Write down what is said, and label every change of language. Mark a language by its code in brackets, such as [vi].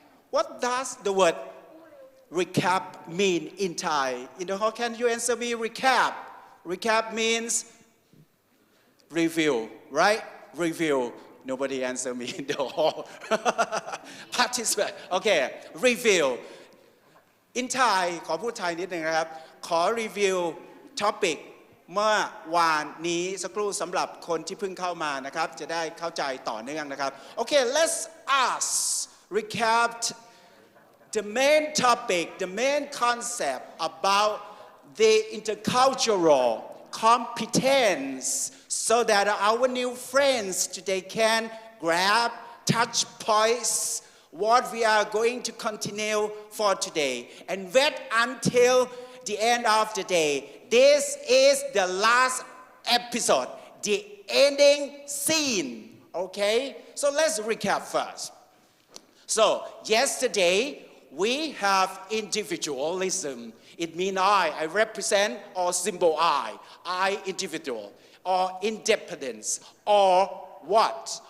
[en] What does the word recap mean in Thai? In the hall, can you answer me? Recap. Recap means review, right? Review. Nobody answer me in the hall. Participate. Okay. Review. In Thai [th] ขอพูดไทยนิดนึงนะครับขอรีวิว topic เมื่อวานนี้สักครู่สำหรับคนที่เพิ่งเข้ามานะครับจะได้เข้าใจต่อเนื่องนะครับ [en] Okay, let's recap the main topic, the main concept about the intercultural competence so that our new friends today can grab touch points what we are going to continue for today and wait until the end of the day. This is the last episode, the ending scene, okay? So let's recap first. So yesterday we have individualism. It means I represent or symbol I individual, or independence, or what?